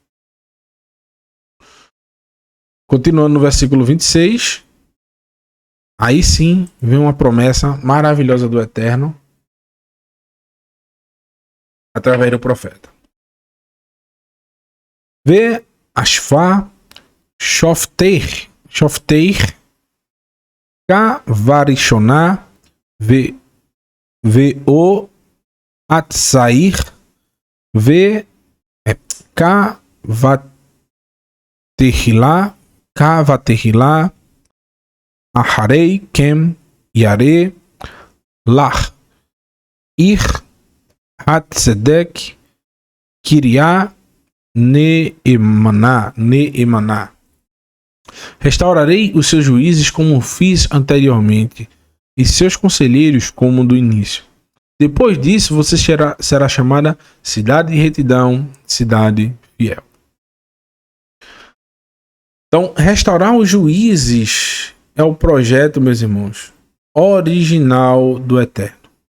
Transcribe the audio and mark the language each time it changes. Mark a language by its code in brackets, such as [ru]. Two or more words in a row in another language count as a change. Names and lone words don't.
[pt] Continuando no versículo 26, aí sim vem uma promessa maravilhosa do Eterno através do profeta. [he] ואשיבה שפטיך כבראשונה ויעציך כבתחלה אחרי כן יקרא לך עיר הצדק קריה נאמנה. [pt] Restaurarei os seus juízes como fiz anteriormente, e seus conselheiros como do início. Depois disso, você será chamada cidade de retidão, cidade fiel. Então, restaurar os juízes é o projeto, meus irmãos, original do Eterno.